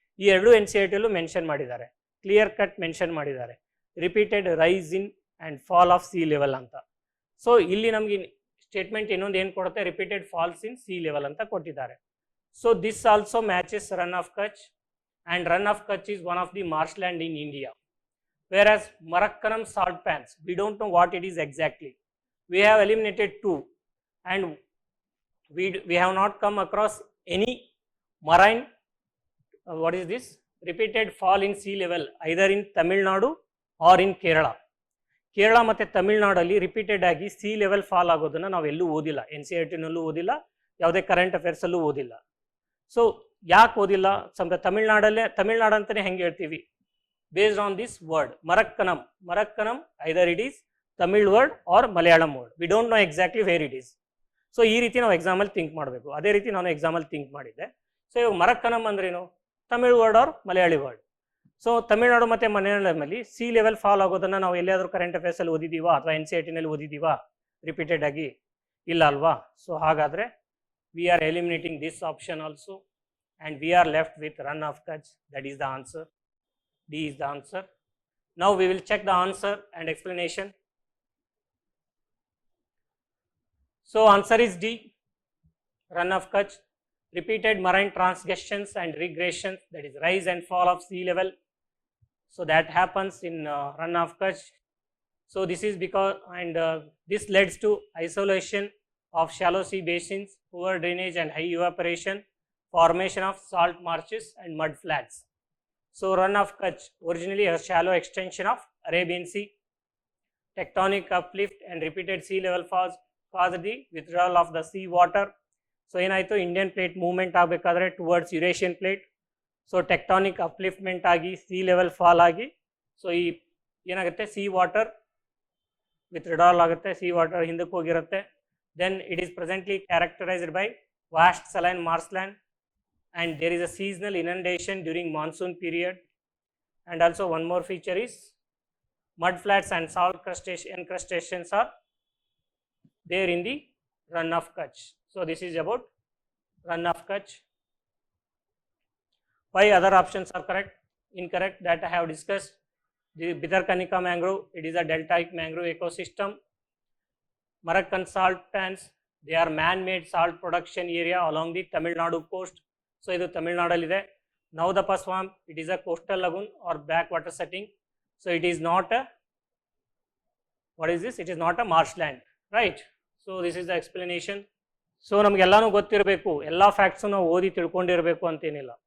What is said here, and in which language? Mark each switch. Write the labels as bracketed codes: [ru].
[kn] ಈ ಎರಡು NCERTಯಲ್ಲೂ ಮೆನ್ಷನ್ ಮಾಡಿದ್ದಾರೆ, ಕ್ಲಿಯರ್ ಕಟ್ ಮೆನ್ಷನ್ ಮಾಡಿದ್ದಾರೆ, [en] repeated rise in and fall of sea level [kn] ಅಂತ. ಸೊ ಇಲ್ಲಿ ನಮಗೆ ಸ್ಟೇಟ್ಮೆಂಟ್ ಇನ್ನೊಂದು ಏನು ಕೊಡುತ್ತೆ, repeated falls in C level ಅಂತ ಕೊಟ್ಟಿದ್ದಾರೆ. [en] So this also matches run of Kutch, and run of Kutch is one of the marshland in India. Whereas Marakkanam salt pans, we don't know what it is exactly. We have eliminated 2, and we have not come across any marine, what is this, repeated fall in sea level either in Tamil Nadu or in Kerala. [kn] Kerala ಮತ್ತು ತಮಿಳ್ನಾಡಲ್ಲಿ repeated ಆಗಿ C level fall ಆಗೋದನ್ನು ನಾವು ಎಲ್ಲೂ ಓದಿಲ್ಲ, NCERTನಲ್ಲೂ ಓದಿಲ್ಲ, ಯಾವುದೇ current ಅಫೇರ್ಸಲ್ಲೂ ಓದಿಲ್ಲ. So ಯಾಕೆ ಓದಿಲ್ಲ, ತಮಿಳ್ನಾಡು ಅಂತಲೇ ಹೆಂಗೆ ಹೇಳ್ತೀವಿ, [en] based on this word Marakkanam, either it is [kn] Tamil word or Malayalam word, we don't know exactly where it is. So ಈ ರೀತಿ ನಾವು ಎಕ್ಸಾಮಲ್ಲಿ ಥಿಂಕ್ ಮಾಡಬೇಕು. ಅದೇ ರೀತಿ ನಾನು ಎಕ್ಸಾಮಲ್ಲಿ ಥಿಂಕ್ ಮಾಡಿದ್ದೆ. ಸೊ ಇವಾಗ ಮರಕ್ಕನಂ ಅಂದ್ರೇನು, Tamil word or Malayali word. So Tamil Nadu ಮತ್ತು ಮಲಯಾಳಮಲ್ಲಿ ಸಿ ಲೆವೆಲ್ ಫಾಲ್ ಆಗೋದನ್ನು ನಾವು ಎಲ್ಲಿಯಾದರೂ ಕರೆಂಟ್ ಅಫೇರ್ಸಲ್ಲಿ ಓದಿದ್ದೀವಾ ಅಥವಾ NCERTನಲ್ಲಿ ಓದಿದ್ದೀವಾ ರಿಪೀಟೆಡ್ ಆಗಿ, ಇಲ್ಲ ಅಲ್ವಾ. [en] So ಹಾಗಾದರೆ we are eliminating this option also, and we are left with run of Kutch. That is the answer. D is the answer. Now we will check the answer and explanation. So answer is D, run of Kutch, repeated marine transgressions and regressions, that is rise and fall of sea level. So that happens in run of Kutch. So this is because, and this leads to isolation of shallow sea basins, poor drainage and high evaporation, formation of salt marshes and mud flats. So run of Kutch, originally a shallow extension of Arabian Sea. Tectonic uplift and repeated sea level falls caused the withdrawal of the sea water. [kn] So ಏನಾಯಿತು, Indian plate movement ಆಗಬೇಕಾದ್ರೆ towards Eurasian plate. So tectonic upliftment ಆಗಿ C level fall ಆಗಿ, so ಈ ಏನಾಗುತ್ತೆ, C water withdrawal ಆಗುತ್ತೆ, C water ಹಿಂದಕ್ಕೆ ಹೋಗಿರುತ್ತೆ. [en] Then it is presently characterised by vast saline marshland, and there is a seasonal inundation during monsoon period. And also one more feature is mud flats and salt encrustations are there in the run of Kutch. So this is about run of Kutch. Why other options are incorrect, that I have discussed. The Bhitarkanika mangrove, it is a deltaic mangrove ecosystem. Marakkan salt pans, they are man-made salt production area along the Tamil Nadu coast. [kn] So ಇದು ತಮಿಳ್ನಾಡಲ್ಲಿದೆ. [en] ನವದಪ swamp, it is a coastal lagoon or backwater setting. So it is not a, what is this, it is not a marshland, right. So this is the explanation. [kn] So ನಮಗೆಲ್ಲನೂ ಗೊತ್ತಿರಬೇಕು, ಎಲ್ಲ facts ನಾವು ಓದಿ ತಿಳ್ಕೊಂಡಿರಬೇಕು ಅಂತೇನಿಲ್ಲ.